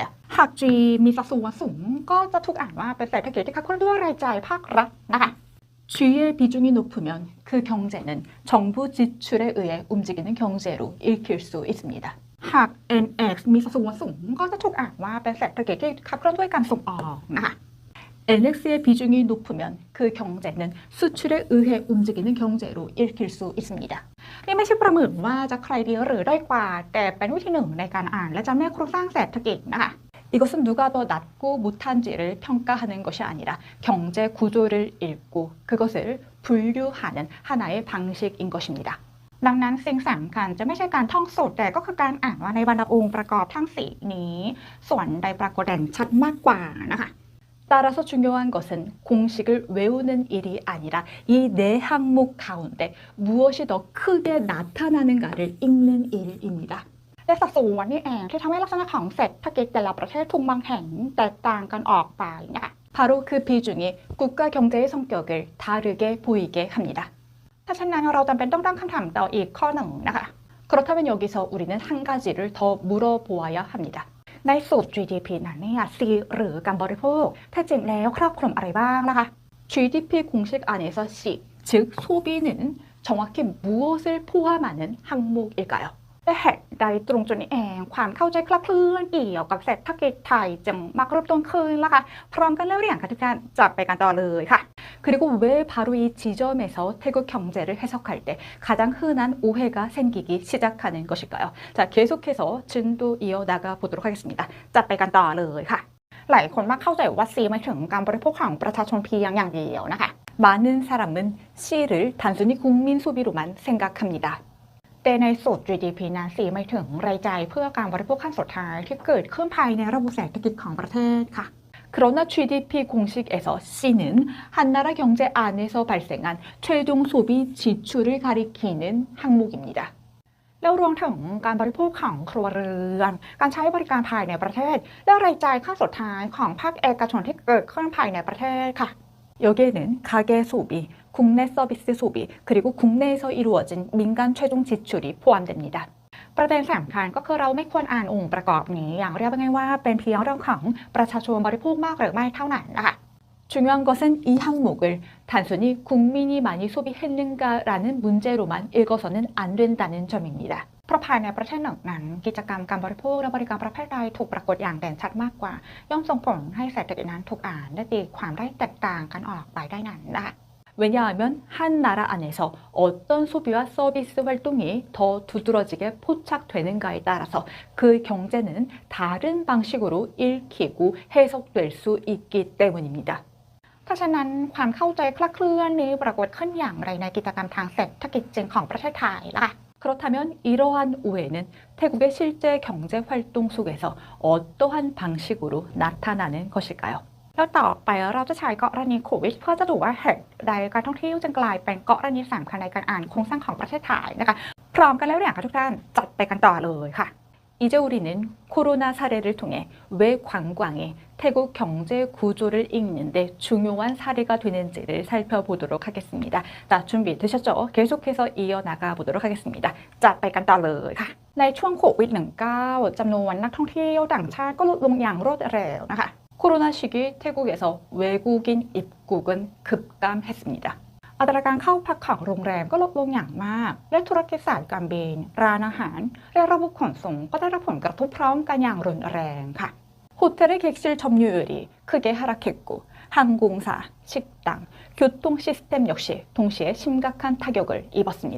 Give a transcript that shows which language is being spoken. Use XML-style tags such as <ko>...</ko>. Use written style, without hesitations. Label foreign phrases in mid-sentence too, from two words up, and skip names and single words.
<th>หาก G มีสัดส่วนสูงก็จะถูกอ่านว่าเป็นเศรษฐกิจที่ขับเคลื่อนด้วยรายจ่ายภาครัฐนะคะ</th> <ko>G의 비중이 높으면 그 경제는 정부 지출에 의해 움직이는 경제로 읽힐 수 있습니다.</ko> <th>หาก NX มีสัดส่วนสูงก็จะถูกอ่านว่าเป็นเศรษฐกิจที่ขับเคลื่อนด้วยการส่งออกนะคะ</th> <ko>NX의 비중이 높으면 그 경제는 수출에 의해 움직이는 경제로 읽힐 수 있습니다.</ko> <th>นี่ไม่ใช่ประเมินว่าจะใครดีหรือด้อยกว่าแต่เป็นวิธีหนึ่งในการอ่านและจำแนกโครงสร้างเศรษฐกิจนะคะ</th> <ko>이것은 누가 더 낫고 못한지를 평가하는 것이 아니라 경제 구조를 읽고 그것을 분류하는 하나의 방식인 것입니다.</ko> <th>ดังนั้นสิ่งสำคัญจะไม่ใช่การท่องสูตรแต่ก็คือการอ่านว่าในบรรดาองค์ประกอบทั้ง4นี้ส่วนใดปรากฏเด่นชัดมากกว่านะคะ</th> <ko>따라서 중요한 것은 공식을 외우는 일이 아니라 이 네 항목 가운데 무엇이 더 크게 나타나는가를 읽는 일입니다.</ko> <th>และสัดส่วนนี่เองที่ทำให้ลักษณะของเศรษฐกิจแต่ละประเทศถูกมองเห็นแตกต่างกันออกไปนะคะ</th> <ko>바로 그 비중이 국가 경제의 성격을 다르게 보이게 합니다.</ko> <th>ถ้าเช่นนั้นเราจำเป็นต้องตั้งคำถามต่ออีกข้อหนึ่งนะคะ</th> <ko>그렇다면 여기서 우리는 한 가지를 더 물어보아야 합니다.</ko> <th>ในสูตร GDP นั้นเนี่ย C หรือการบริโภคแท้จริงแล้วครอบคลุมอะไรบ้างนะคะ</th> <ko>GDP 공식 안에서 C, 즉 소비는 정확히 무엇을 포함하는 항목일까요?</ko> <th>และเหตุใดตรงจุดนี้เองความเข้าใจคลาดเคลื่อนเกี่ยวกับเศรษฐกิจไทยจึงมักเริ่มต้นขึ้นล่ะคะพร้อมกันแล้วอย่างกันทุกท่านจับไปกันต่อเลยค่ะ</th> <ko>그리고 왜 바로 이 지점에서 태국 경제를 해석할 때 가장 흔한 오해가 생기기 시작하는 것일까요? 자, 계속해서 진도 이어나가 보도록 하겠습니다.</ko> <th>จับไปกันต่อเลยค่ะหลายคนมักเข้าใจว่า C หมายถึงการบริโภคของประชาชนเพียงอย่างเดียวนะคะ</th> <ko>많은 사람은 C를 단순히 국민 소비로만 생각합니다.</ko> <th>แต่ในสูตร GDP นั้น C หมายถึงรายจ่ายเพื่อการบริโภคขั้นสุดท้ายที่เกิดขึ้นภายในระบบเศรษฐกิจของประเทศค่ะ</th> <ko>그러나 GDP 공식에서 C는 한 나라 경제 안에서 발생한 최종 소비 지출을 가리키는 항목입니다.</ko> <th>แล้วรวมถึงการบริโภคของครัวเรือนการใช้บริการภายในประเทศและรายจ่ายขั้นสุดท้ายของภาคเอกชนที่เกิดขึ้นภายในประเทศค่ะ</th> <ko>여기에는 가계 소비, 국내 서비스 소비, 그리고 국내에서 이루어진 민간 최종 지출이 포함됩니다.</ko> <th>ประเด็นสำคัญก็คือเราไม่ควรอ่านองค์ประกอบนี้อย่างเรียบง่ายว่าเป็นเพียงเรื่องของประชาชนบริโภคมากหรือไม่เท่านั้นนะคะ</th> <ko>중요한 것은 이 항목을 단순히 국민이 많이 소비했는가라는 문제로만 읽어서는 안 된다는 점입니다.</ko> <th>เพราะภายในประเทศหนึ่งนั้นกิจกรรมการบริโภคและบริการประเภทใดถูกปรากฏอย่างเด่นชัดมากกว่าย่อมส่งผลให้เศรษฐกิจนั้นถูกอ่านและตีความได้แตกต่างกันออกไปได้นั้นนะคะ</th> <ko>왜냐하면 한 나라 안에서 어떤 소비와 서비스 활동이 더 두드러지게 포착되는가에 따라서 그 경제는 다른 방식으로 읽히고 해석될 수 있기 때문입니다.</ko> <th>เพราะฉะนั้นความเข้าใจคลาดเคลื่อนนี้ปรากฏขึ้นอย่างไรในกิจกรรมทางเศรษฐกิจจริงของประเทศไทยล่ะ</th> <ko>그렇다면 이러한 오해는 태국의 실제 경제 활동 속에서 어떠한 방식으로 나타나는 것일까요?</ko> <th>แล้วต่อไปเราจะใช้กรณีโควิดเพื่อจะดูว่าเหตุใดการท่องเที่ยวจึงกลายเป็นกรณีสำคัญในการอ่านโครงสร้างของประเทศไทยนะคะพร้อมกันแล้วเนี่ยค่ะทุกท่านจัดไปกันต่อเลยค่ะ</th> <ko>이제 우리는 코로나 사례를 통해 왜 관광이 태국 경제 구조를 읽는데 중요한 사례가 되는지를 살펴보도록 하겠습니다. 자, 준비되셨죠? 계속해서 이어나가 보도록 하겠습니다.</ko> <th>จัดไปกันต่อเลยค่ะในช่วงโควิด -19 จำนวนนักท่องเที่ยวต่างชาติก็ลดลงอย่างรวดเร็วนะคะ</th> <ko>코로나 시기 태국에서 외국인 입국은 급감했습니다.</ko> <th>อัตราการเข้าพักของโรงแรมก็ลดลงอย่างมากและธุรกิจสายการบินร้านอาหารและระบบขนส่งก็ได้รับผลกระทบพร้อมกันอย่างรุนแรงค่ะ</th> <ko>호텔의 객실 점유율이 크게 하락했고 항공사, 식당, 교통 시스템 역시 동시에 심각한 타격을 입었습니다.</ko>